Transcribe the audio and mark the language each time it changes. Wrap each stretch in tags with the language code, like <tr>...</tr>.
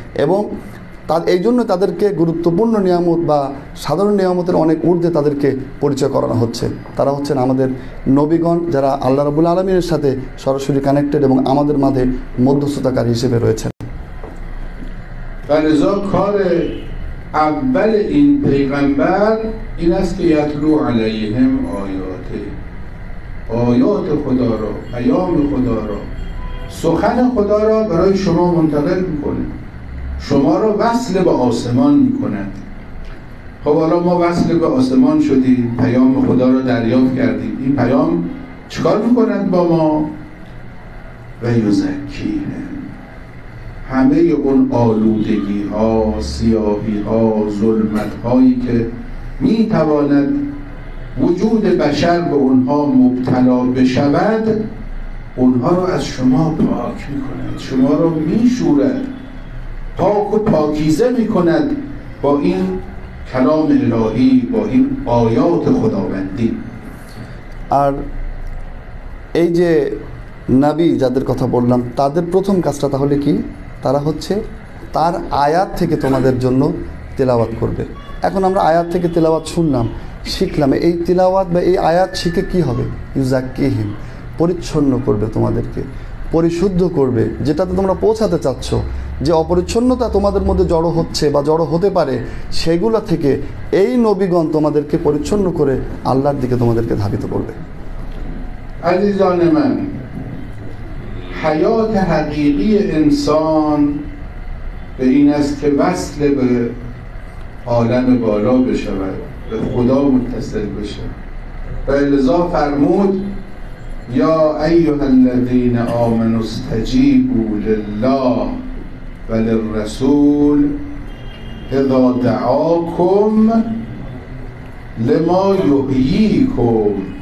<bn>এবং এই জন্য তাদেরকে গুরুত্বপূর্ণ নিয়ামত বা সাধারণ নিয়ামতের অনেক ঊর্ধ্বে তাদেরকে পরিচয় করানো হচ্ছে। তারা হচ্ছেন আমাদের নবীগণ, যারা আল্লাহ রাব্বুল আলামিনের সাথে সরাসরি কানেক্টেড এবং আমাদের মাঝে মধ্যস্থতাকারী হিসেবে রয়েছেন।</bn> <fa>فلذا کار اول این پیغمبر این است که</fa> <ar>یتلو علیهم آیاته،</ar> <fa>آیات خدا را، پیام خدا را، سخن خدا را برای شما منتقل میکنه، شما را وصل به آسمان میکند. خب حالا ما وصل به آسمان شدیم، پیام خدا را دریافت کردیم، این پیام چیکار میکند با ما؟ و یزکیهم، همه اون آلودگی ها، سیاهی ها، ظلمت هایی که میتواند وجود بشر به اونها مبتلا بشود، اونها رو از شما پاک میکند، شما رو میشورد، پاک و پاکیزه میکند با این کلام الهی، با این آیات خداوندی।</fa> <bn>আর এই যে নবী যাদের কথা বললাম তাদের প্রথম কাজটা তাহলে কি? তারা হচ্ছে তার আয়াত থেকে তোমাদের জন্য তেলাওয়াত করবে। এখন আমরা আয়াত থেকে তেলাওয়াত শুনলাম, শিখলাম। এই তেলাওয়াত বা এই আয়াত শিখে কি হবে? ইউজাক্কিহিম, পরিচ্ছন্ন করবে, তোমাদেরকে পরিশুদ্ধ করবে, যেটাতে তোমরা পৌঁছাতে চাচ্ছ। যে অপরিচ্ছন্নতা তোমাদের মধ্যে জড়ো হচ্ছে বা জড়ো হতে পারে, সেগুলো থেকে এই নবীগণ তোমাদেরকে পরিচ্ছন্ন করে আল্লাহর দিকে তোমাদেরকে ধাবিত করবে।</bn> <fa>عزیزان من، حیات حقیقی انسان به این است که وصل به عالم بالا بشود، به خدا متصل بشه. و لذا فرمود</fa> <ar>یا ایها الذین آمنوا استجیبوا لله وللرسول اذا دعاکم لما یحییکم.</ar>